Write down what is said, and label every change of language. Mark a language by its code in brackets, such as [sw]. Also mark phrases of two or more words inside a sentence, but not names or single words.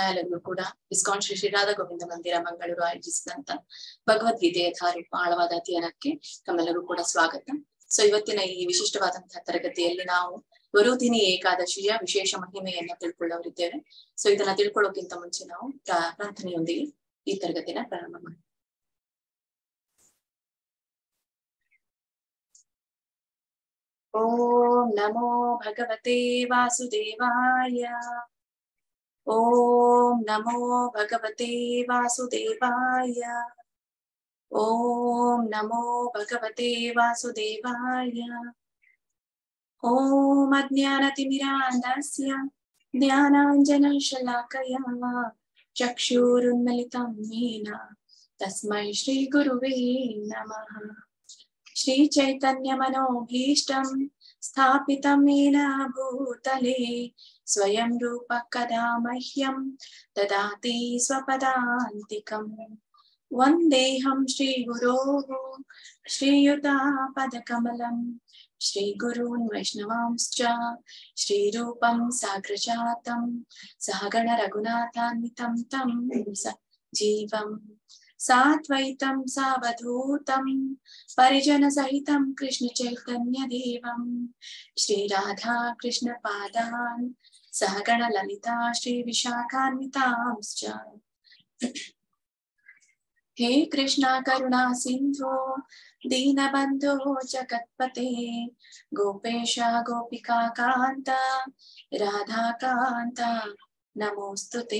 [kn] ಎಲ್ಲರಿಗೂ ಕೂಡ ಇಸ್ಕಾನ್ ಶ್ರೀ ಶ್ರೀ ರಾಧಾ ಗೋವಿಂದ ಮಂದಿರ ಮಂಗಳೂರು ಆಯೋಜಿಸಿದಂತ ಭಗವದ್ಗೀತೆಯ ಧಾರ್ಮಿಕ ಆಳವಾದ ಅಧ್ಯಯನಕ್ಕೆ ತಮ್ಮೆಲ್ಲರೂ ಕೂಡ ಸ್ವಾಗತ. ಸೊ ಇವತ್ತಿನ ಈ ವಿಶಿಷ್ಟವಾದಂತಹ ತರಗತಿಯಲ್ಲಿ ನಾವು ವರುಧಿನಿ ಏಕಾದಶಿಯ ವಿಶೇಷ ಮಹಿಮೆಯನ್ನ ತಿಳ್ಕೊಳ್ಳೋರಿದ್ದೇವೆ. ಸೊ ಇದನ್ನ ತಿಳ್ಕೊಳ್ಳೋಕ್ಕಿಂತ ಮುಂಚೆ ನಾವು ಪ್ರಾರ್ಥನೆಯೊಂದಿಗೆ ಈ ತರಗತಿನ ಪ್ರಾರಂಭ ಮಾಡಿ. [sa] ಓಂ ನಮೋ ಭಗವತೆ ವಾಸುದೇವಾಯ. ಓಂ ನಮೋ ಭಗವತೆ ವಾಸುದೇವಾಯ. ಓಂ ನಮೋ ಭಗವತೆ ವಾಸುದೇವಾಯ. ಓಂ ಅಜ್ಞಾನತಿಮಿರಾಂಧಸ್ಯ ಜ್ಞಾನಾಂಜನಶಲಾಕಯ ಚಕ್ಷುರುನ್ಮಿಲಿತಂ ಯೇನ ತಸ್ಮೈ ಶ್ರೀ ಗುರುವೇ ನಮಃ. ಶ್ರೀ ಚೈತನ್ಯ ಮನೋಭೀಷ್ಟಂ ಸ್ಥಾಪಿತಂ ಯೇನ ಭೂತಲೇ ಸ್ವಯಂ ರೂಪ ಕದಾ ಮಹ್ಯಂ ದದಾತಿ ಸ್ವಪದಾಂತಿಕಂ. ವಂದೇಹಂ ಶ್ರೀ ಗುರೋಃ ಶ್ರೀಯುತಾಪದಕಮಲಂ ಶ್ರೀ ಗುರೂನ್ ವೈಷ್ಣವಾಂಶ್ಚ ಶ್ರೀರೂಪಂ ಸಾಗ್ರಜಾತಂ ಸಹಗಣ ರಘುನಾಥಾನ್ವಿತಂ ತಂ ಜೀವಂ ಸಾದ್ವೈತಂ ಸಾವಧೂತಂ ಪರಿಜನ ಸಹಿತಂ ಕೃಷ್ಣ ಚೈತನ್ಯ ದೇವಂ ಶ್ರೀ ರಾಧಾ ಕೃಷ್ಣ ಪಾದಾನ್ ಸಹಗಣ ಲಲಿತಾ ಶ್ರೀ ವಿಶಾಖಾನ್ವಿತಾಂಶ್ಚ. ಹೇ ಕೃಷ್ಣ ಕರುಣಾ ಸಿಂಧು ದೀನಬಂಧೋ ಜಗತ್ಪತೆ ಗೋಪೇಶ ಗೋಪಿಕಾ ಕಾಂತ ರಾಧಾಕಾಂತ ನಮೋಸ್ತುತೆ.